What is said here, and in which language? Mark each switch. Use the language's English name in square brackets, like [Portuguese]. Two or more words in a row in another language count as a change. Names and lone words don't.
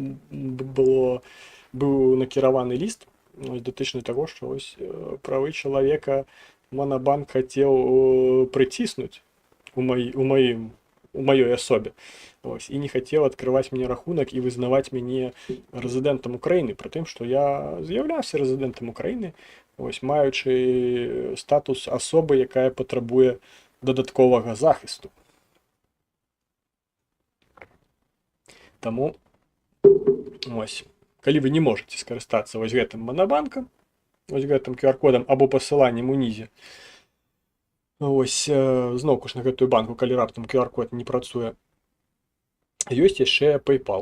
[Ukrainian] був накерований лист, дотичний того, що ось правий чоловіка Монобанк хотів притиснути у моїм [Belarusian] у маёй асобе. Ось, і не хацеў адкрываць мне рахунак і вызнаваць мяне рэзідэнтам Украіны, пры тым, што я з'яўляўся рэзідэнтам Украіны, ось, маючы статус асобы, якая патрабуе дадатковага захісту. Таму, ось, калі вы не можаце скарыстацца вось гэтым манабанкам, вось гэтым QR-кодам або пасыланнем унізе, ось, зноўку ж на гэтую банку, калі раптам QR-код не працуе, ёсць яшчэ PayPal.